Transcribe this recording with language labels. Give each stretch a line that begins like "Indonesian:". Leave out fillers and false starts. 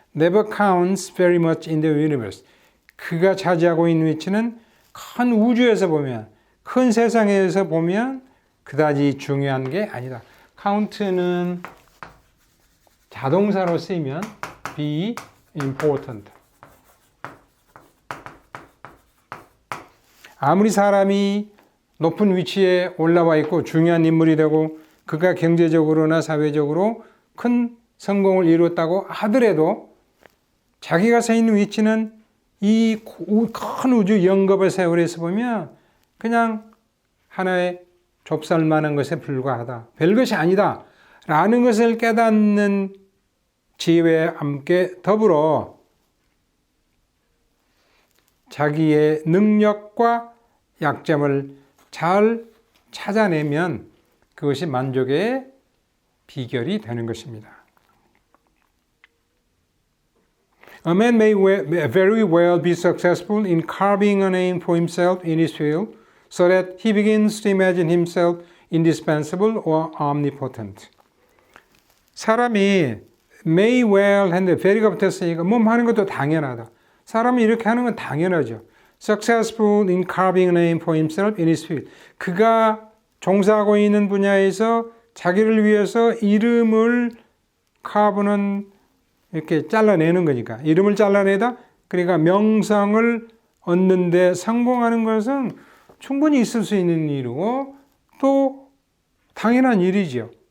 English: never counts very much in the universe.
Korean: 그가 차지하고 있는 위치는 큰 우주에서 보면, 큰 세상에서 보면 그다지 중요한 게 아니다. count는 자동사로 쓰이면
English: be important.
Korean: 아무리 사람이 높은 위치에 올라와 있고 중요한 인물이 되고 그가 경제적으로나 사회적으로 큰 성공을 이뤘다고 하더라도 자기가 서 있는 위치는 이 큰 우주 영겁의 세월에서 보면 그냥 하나의 좁쌀만한 것에 불과하다. 별것이 아니다. 라는 것을 깨닫는 지혜와 함께 더불어 자기의 능력과 약점을 잘 찾아내면 그것이 만족의 비결이 되는 것입니다.
English: A man may very well be successful in carving a name for himself in his field so that he begins to imagine himself indispensable or omnipotent.
Korean: 사람이 may well 했는데 very가 붙었으니까 뭐 하는 것도 당연하다. 사람이 이렇게 하는 건 당연하죠.
English: Successful in carving a name for himself in his field.
Korean: 그가 종사하고 있는 분야에서 자기를 위해서 이름을 carve는 이렇게 잘라내는 거니까. 이름을 잘라내다 그러니까 명성을 얻는데 성공하는 것은 충분히 있을 수 있는 일이고 또 당연한 일이죠.